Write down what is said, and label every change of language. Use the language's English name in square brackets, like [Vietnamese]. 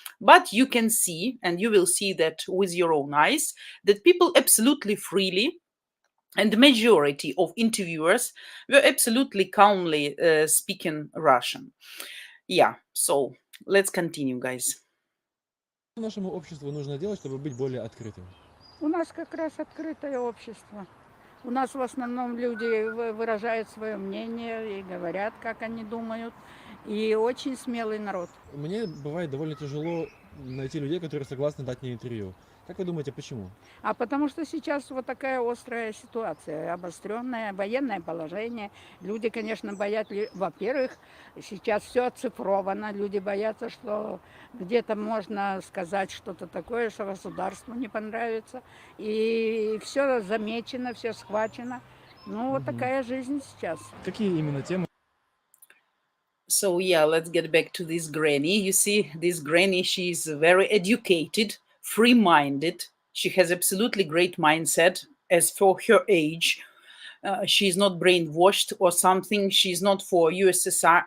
[English] But you can see, and you will see that with your own eyes, that people absolutely freely, and the majority of interviewers were absolutely calmly speaking Russian. Yeah, so let's continue, guys. [Russian] Что нашему обществу нужно делать, чтобы быть более открытым? У нас как раз открытое общество. У нас в основном люди выражают свое мнение и говорят, как они думают. и очень смелый народ. Мне бывает довольно тяжело найти людей, которые согласны дать мне интервью. Как вы думаете, почему? А потому что сейчас вот такая острая ситуация, обостренное военное положение. Люди, конечно, боятся, во-первых, сейчас все оцифровано, люди боятся, что где-то можно сказать что-то такое, что государству не понравится. И все замечено, все схвачено. Ну, вот такая жизнь сейчас. Какие именно темы? [English] So yeah, let's get back to this granny. You see, this granny, she's very educated, free-minded. She has absolutely great mindset as for her age. She's not brainwashed or something. She's not for USSR.